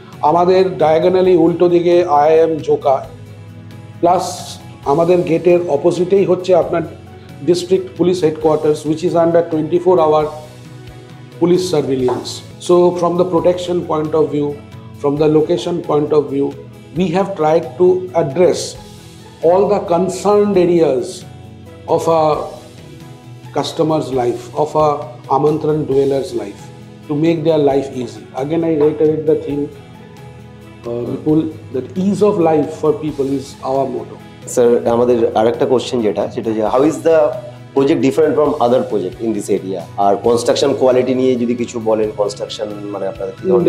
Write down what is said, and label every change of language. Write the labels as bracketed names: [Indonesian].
[Bangla] আমাদের ডায়াগোনালি উল্টো দিকে IIM জোকা, প্লাস আমাদের গেটের অপোজিটেই হচ্ছে আপনার [English] district police headquarters, which is under 24-hour police surveillance. So from the protection point of view, from the location point of view, we have tried to address all the concerned areas of a customer's life, of a Amantran dweller's life, to make their life easy. Again, I reiterate the theme, people, that ease of life for people is our motto. [Bangla] Sir, আমাদের আরেকটা question সেটা যে [English] How is the project different from other project in this area? [Bangla] আর construction quality নিয়ে যদি কিছু বলেন, construction মানে আপনাদের কি ধরনের?